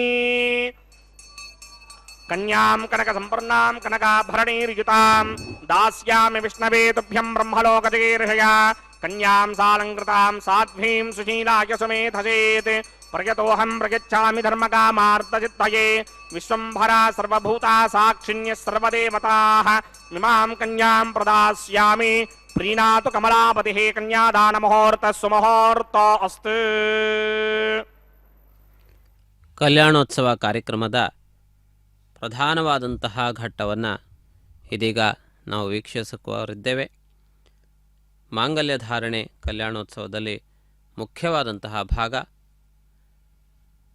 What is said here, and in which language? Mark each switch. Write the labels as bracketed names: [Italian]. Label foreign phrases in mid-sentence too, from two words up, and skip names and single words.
[Sanskrit] कन्यां कनक संपन्नां कनकाभरणैर्युतां दास्यामि विष्णवे तुभ्यं ब्रह्मलोकजगीर्षया कन्यां सालंकृतां साध्वीं सुशीलाय सुमेधसेत् प्रयतोऽहं प्रयच्छामि धर्मकामार्थसिद्धये विश्वम्भरा सर्वभूता साक्षिण्यः सर्वदेवताः इमां कन्यां प्रदास्यामि प्रीणातु कमलापतिः कन्यादानमुहूर्तः सुमुहूर्तो अस्तु [Kannada] ಕಲ್ಯಾಣೋತ್ಸವ ಕಾರ್ಯಕ್ರಮದ ಪ್ರಧಾನವಾದಂತಹ ಘಟ್ಟವನ್ನು ಇದೀಗ ನಾವು ವೀಕ್ಷಿಸುವವರಿದ್ದೇವೆ. ಮಾಂಗಲ್ಯ ಧಾರಣೆ ಕಲ್ಯಾಣೋತ್ಸವದಲ್ಲಿ ಮುಖ್ಯವಾದಂತಹ ಭಾಗ.